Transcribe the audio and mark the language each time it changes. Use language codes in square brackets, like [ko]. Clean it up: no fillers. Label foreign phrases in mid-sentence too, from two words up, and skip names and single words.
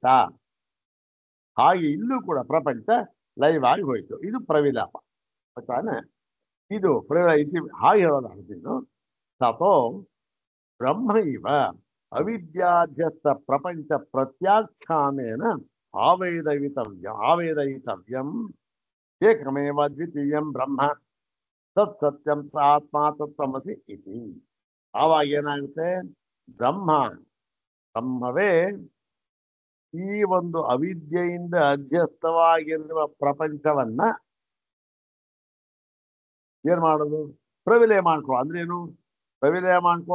[kn] ಹಾಗೆ ಇಲ್ಲೂ ಕೂಡ ಪ್ರಪಂಚ ಲಯವಾಗಿ ಹೋಯಿತು. ಇದು ಪ್ರವಿಲಾಪ. ತಾನೆ? ಇದು ಇತಿ ಹಾಗೆ ಹೇಳೋದಾಗ್ತಿದ್ದು [sa] ತಥೋ ಬ್ರಹ್ಮ ಇವ ಅವಿದ್ಯಾಧ್ಯಸ್ಥ ಪ್ರಪಂಚ ಪ್ರತ್ಯಾಖ್ಯಾನೇನ ಆವೇದಯಿತವ್ಯಂ ಏಕಮೇವ ದ್ವಿತೀಯಂ ಬ್ರಹ್ಮ ತತ್ ಸತ್ಯಂ ಸ ಆತ್ಮ ತತ್ವಮಸಿ ಇತಿ. [kn] ಆವಾಗ ಏನಾಗುತ್ತೆ? ಬ್ರಹ್ಮವೇ ಈ ಒಂದು ಅವಿದ್ಯೆಯಿಂದ ಅಧ್ಯಸ್ಥವಾಗಿರುವ ಪ್ರಪಂಚವನ್ನ ಏನ್ ಮಾಡೋದು? ಪ್ರವಿಲಯ ಮಾಡ್ಕೊ. ಅಂದ್ರೇನು? ಪ್ರವಿಲಯ ಮಾಡ್ಕೊ.